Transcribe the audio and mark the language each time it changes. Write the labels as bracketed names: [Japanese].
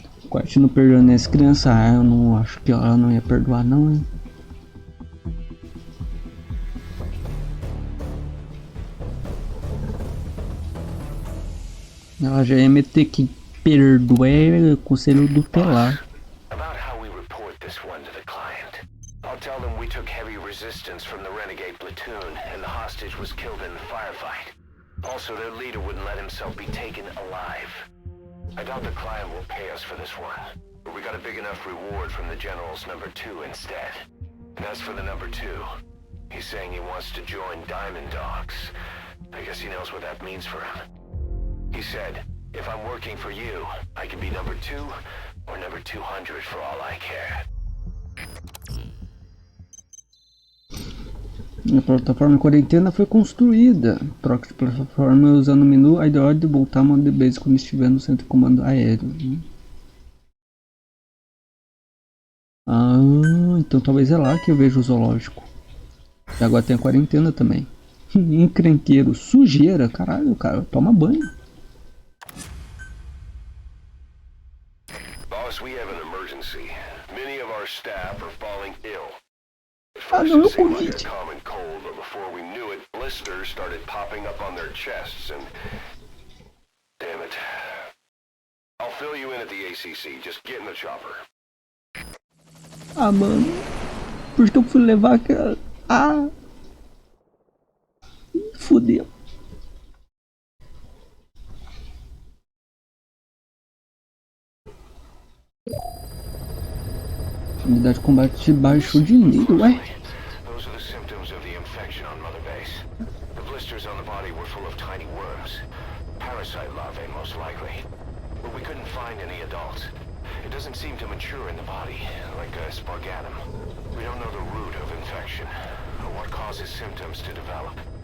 [Portuguese] Quiet não perdoa nessa criança. Ah, eu não acho que ela não ia perdoar não, hein. Ela já ia meter que perdoar é conselho tutelar. [English] About how we report this one to the client. I'll tell them we took heavy resistance from the renegade platoon and the hostage was killed in the firefight. Also, their leader wouldn't let himself be taken alive. I doubt the client will pay us for this one, but we got a big enough reward from the general's number 2 instead. And as for the number 2, he's saying he wants to join Diamond Dogs. I guess he knows what that means for him. He said, if I'm working for you, I can be number 2 or number 200 for all I care. [Portuguese] A plataforma de quarentena foi construída. Troca de plataforma usando o menu iDroid e voltar ao modo de base quando estiver no centro de comando aéreo. Ah, então talvez é lá que eu vejo o zoológico. E agora tem a quarentena também. Encrenqueiro, sujeira, caralho, cara, toma banho. [English] Boss, we have an emergency. Many of our staff are falling ill. Ah, First [Portuguese] não, [English] it seemed like [Portuguese] Covid. [English] a common cold, but before we knew it, blisters started popping up on their chests and... Damn it. I'll fill you in at the ACC. Just get in the chopper. [Portuguese] Ah, mano. Por que eu fui levar aquela... Ah. Fudeu. Unidade de combate baixo de nível, ué? [English] Those are the symptoms of the infection on Mother Base. The blisters on the body were full of tiny worms. Parasite larvae, most likely. But we couldn't find any adults. It doesn't seem to mature in the body, like a spargatum. We don't know the root of infection, or what causes symptoms to develop.